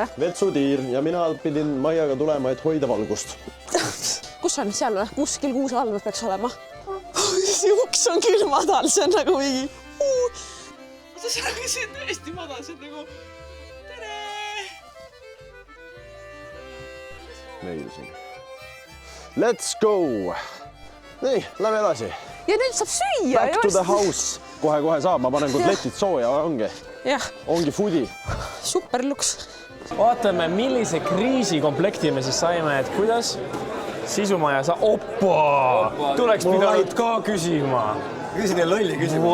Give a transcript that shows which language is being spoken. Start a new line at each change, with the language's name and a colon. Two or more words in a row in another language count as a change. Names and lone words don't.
Estonian: Vetsutiir ja mina pidin Maiaga tulema, et hoida valgust. Kus on seal või? Kuskil kuuse all peaks olema. See uks on küll madal, see on nagu mingi... See on tõesti madal, see on nagu... Tere! Meilsin.
English: Let's go!
Estonian: Nii, lähme edasi. Ja nüüd saab süüa.
English: Back to the house.
Estonian: Kohe saab, ma panen kotletid sooja, ongi. Ongi foodi. Super luks. Vaatame, millise kriisikomplekti me siis saime, et kuidas Sisumaja sa... Oppa! Tuleks pidanud ka küsima. Küsin teile lolli küsimus.